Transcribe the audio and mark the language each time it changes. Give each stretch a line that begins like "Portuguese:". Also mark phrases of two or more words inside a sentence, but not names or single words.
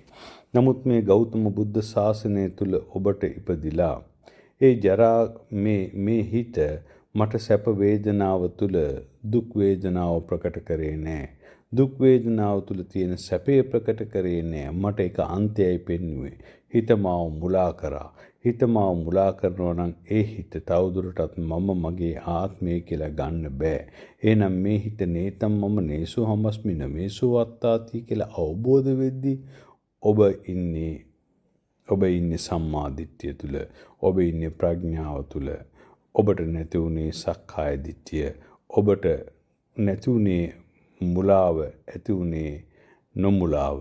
Sinhala: නමුත් මේ ගෞතම බුද්ධ ශාසනය තුළ ඔබට ඉපදිලා ඒ ජරා මේ හිත මට සැප වේදනාව තුළ දුක් වේදනාව ප්‍රකට කරේ නැහැ. දුක් වේදනාව තුළ තියෙන සැපේ ප්‍රකට කරේ නැහැ. මට ඒක අන්තයයි පෙන්වුවේ. හිත මාව මුලා කරා. හිත මාව මුලා කරනවා නම් ඒ හිත තවදුරටත් මම මගේ ආත්මය කියලා ගන්න බෑ. එහෙනම් මේ හිත
Pali: නේතම් මම නේසෝ හමස්මි නමේසෝ අත්තාති
Sinhala: කියලා අවබෝධ වෙද්දී ඔබ ඉන්නේ සම්මාදිට්ඨිය තුල. ඔබ ඉන්නේ ප්‍රඥාව තුල. ඔබට නැති උනේ සක්කාය දිට්ඨිය. ඔබට නැති උනේ මුලාව, ඇති උනේ නොමුලාව.